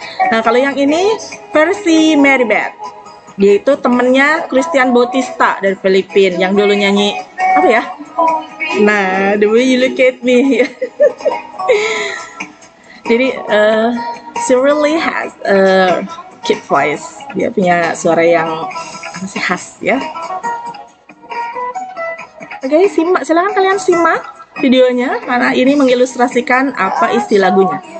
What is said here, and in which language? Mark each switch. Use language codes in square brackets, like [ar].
[id] Nah, kalau yang ini versi Mary Beth. Dia itu temennya Christian Bautista dari Filipina yang dulu nyanyi apa ya? Nah, The Way You Look At Me. Jadi, [en] she really has a cute voice. [id] Dia punya suara yang masih khas ya. Oke, silakan kalian simak videonya karena ini mengilustrasikan apa isi lagunya.